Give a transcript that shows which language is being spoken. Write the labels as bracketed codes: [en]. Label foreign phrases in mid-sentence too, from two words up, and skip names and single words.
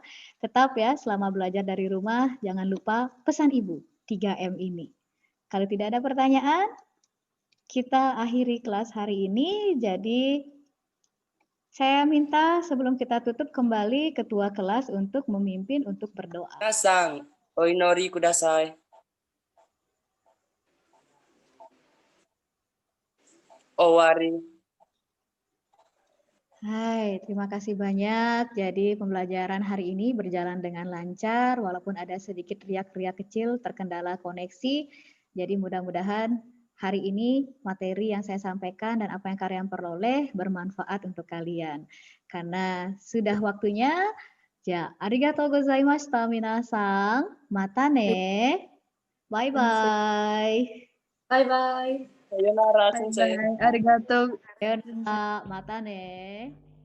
[id] Tetap ya selama belajar dari rumah jangan lupa pesan ibu 3M ini. Kalau tidak ada pertanyaan, kita akhiri kelas hari ini. Jadi saya minta sebelum kita tutup kembali ketua kelas untuk memimpin untuk berdoa. [ja] Minasang, oinori kudasai. Owari. [id] Hai, terima kasih banyak. Jadi pembelajaran hari ini berjalan dengan lancar, walaupun ada sedikit riak-riak kecil terkendala koneksi. Jadi mudah-mudahan hari ini materi yang saya sampaikan dan apa yang kalian peroleh bermanfaat untuk kalian. Karena sudah waktunya, ya, [ja] arigatou gozaimashita minasang. Mata ne. Bye-bye. [en] Bye-bye. [ja] Sayonara, sensei. Arigato. Mata ne.